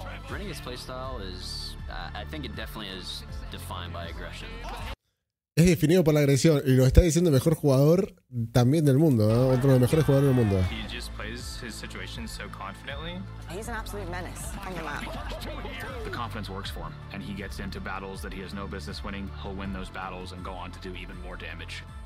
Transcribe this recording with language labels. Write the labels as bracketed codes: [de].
[en] Renegade's playstyle is, I think it definitely is defined by aggression. [es] Es definido por la agresión y lo está diciendo el mejor jugador también del mundo, ¿no? Otro de los mejores jugadores del mundo. [en] He just plays his situations so confidently. He's an absolute menace on the map. The confidence works for him, and he gets into battles that he has no business winning. He'll win those battles and go on to do even more damage.